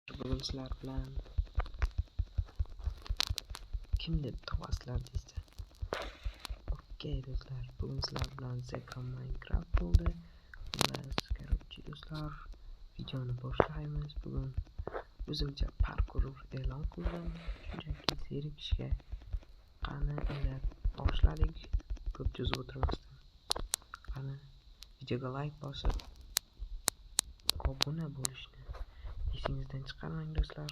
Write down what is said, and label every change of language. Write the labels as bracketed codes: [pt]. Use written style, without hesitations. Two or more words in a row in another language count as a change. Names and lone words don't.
[uz] Bugün sizler bilen kim deb topaslar deysiz. Okey do'stlar, bugün sizler bilen Zeka Minecraft bo'ldi. Короче do'stlar, videoni boshlaymiz. Bugun o'zimcha parkur e'lon qildim. Shunchaki zerikishga qani unda boshladik. Ko'p cho'zib o'tirmasdan. Qani videoga like bosib obuna bo'lishni esingizdan chiqarmang do'stlar.